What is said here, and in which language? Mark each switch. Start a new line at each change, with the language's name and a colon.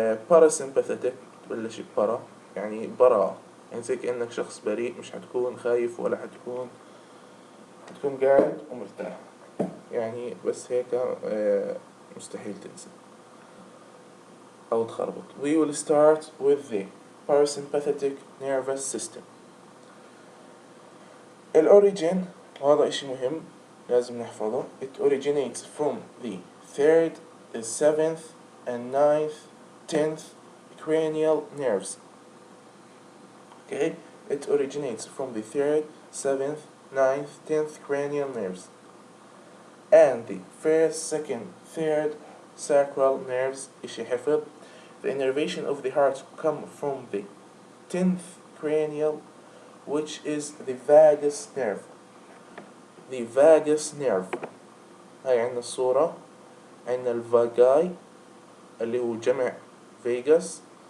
Arabic: parasympathetic تبلش ببرا يعني براءة، يعني زي كأنك شخص بريء، مش حتكون خايف ولا حتكون قاعد ومرتاح، يعني بس هيك مستحيل تنسى أو تخربط.
English: We will start with the parasympathetic nervous system.
Arabic: الأوريجين وهذا إشي مهم لازم نحفظه.
English: It originates from the 3rd, the 7th and 9th, 10th cranial nerves. Okay, it originates from the 3rd, 7th, 9th, 10th cranial nerves, and the 1st, 2nd, 3rd sacral nerves.
Arabic: إشي حفظ.
English: The innervation of the heart come from the 10th cranial, which is the vagus nerve. The vagus nerve.
Arabic: هاي عندنا الصورة، عندنا الفاجاي اللي هو جمع فيجاس.